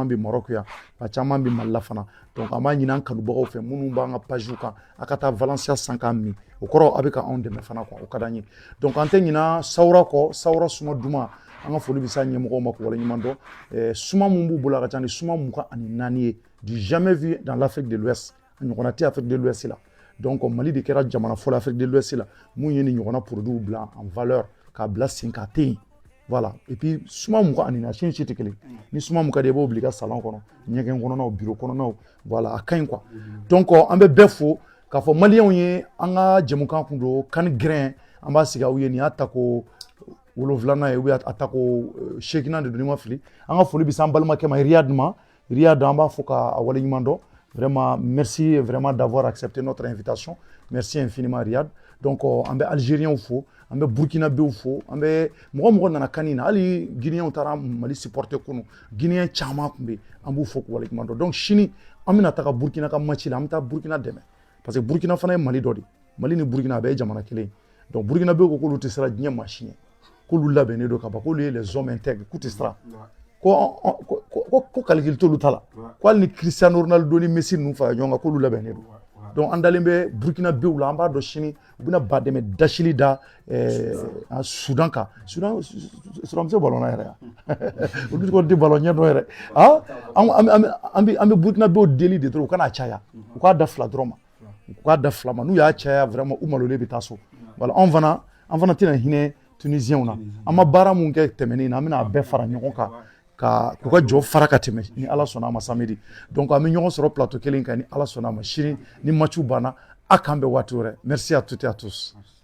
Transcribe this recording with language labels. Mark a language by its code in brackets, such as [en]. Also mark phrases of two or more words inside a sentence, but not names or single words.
[bm] bɛ Maroc yan a caman bɛ Mali la fana donc an b'a ɲini an kanubagaw fɛ minnu b'an ka page kan a ka taa Valencia san k'a min o kɔrɔ a bɛ ka anw dɛmɛ fana quoi o ka d'an ye donc an tɛ ɲinɛ Sawura kɔ Sawura suma duman an ka foli bɛ s'a ɲɛmɔgɔw ma k'u waleɲuman dɔn suma mun b'u bolo a ka ca ni suma 24 ye [fr] du jamais vu dans l'Afrique de l'Ouest [bm] a ɲɔgɔnna tɛ Afrique de l'Ouest la donc Mali de kɛra jamana fɔlɔ Afrique de l'Ouest la mun ye nin ɲɔgɔnna produits bila [fr] en valeur [bm] k'a bila sen k'a tɛ yen [fr] voilà et puis [bm] suma 24 si tɛ kelen ni suma 20 de b'o bila i ka salon kɔnɔ ɲɛgɛn kɔnɔnaw bureau kɔnɔnaw voilà a ka ɲi quoi donc an bɛ bɛɛ fo k'a fɔ maliyɛnw ye an ka jɛmukan kun don kan grain an b'a sigi aw ye nin y'a tako 7nan ye [fr] ou bien [bm] a tako 8nan de don ni ma fili an ka foli bɛ se an balimakɛ ma Riyad an b'a fɔ k'a waleɲuman dɔn [fr] vraiment merci vraiment d'avoir accepté notre invitation merci infiniment [bm] Riyad donc an bɛ algériens fo an bɛ burkinabéw fo an bɛ mɔgɔ nana kani na hali guinéens taara Mali supporter kunu guinéens caman tun bɛ an b'u fo k'u waleɲuman dɔn donc sini an bɛna taga Burkina ka match la an bɛ taa Burkina dɛmɛ [fr] parce que [bm] Burkina fana ye Mali dɔ de Mali ni Burkina a bɛɛ ye jamana kelen donc burkinabéw ko k'olu tɛ siran diɲɛ maa si ɲɛ k'olu labɛnnen don ka ban k'olu ye [fr] les hommes intègres [bm] k'u tɛ siran ko calcul t'olu ta la ko hali ni Cristiano Ronaldo ni Messi ninnu fara ɲɔgɔn kan k'olu labɛnnen don donc an dalen bɛ burkinabéw la an b'a dɔn sini u bɛna ba dɛmɛ dasili da Sudan kan Sudan bɛ se ballon na yɛrɛ olu tɛ ballon ɲɛ dɔn yɛrɛ an bɛ burkinabéw deli de dɔrɔn u kana caya u k'a da 2 dɔrɔn ma u k'a da 2 ma n'u y'a caya vraiment u malolen bɛ taa so voilà an fana tɛna hinɛ Tunisiens na an ma baara mun kɛ tɛmɛnen na an bɛna a bɛɛ fara ɲɔgɔn kan k'u ka jɔ fara ka tɛmɛ ni Ala sɔnna a ma samedi donc an bɛ ɲɔgɔn sɔrɔ plateau kelen kan ni Ala sɔnna a ma sini ni match banna a k'an bɛn waati wɛrɛ [fr] merci à toutes et à tous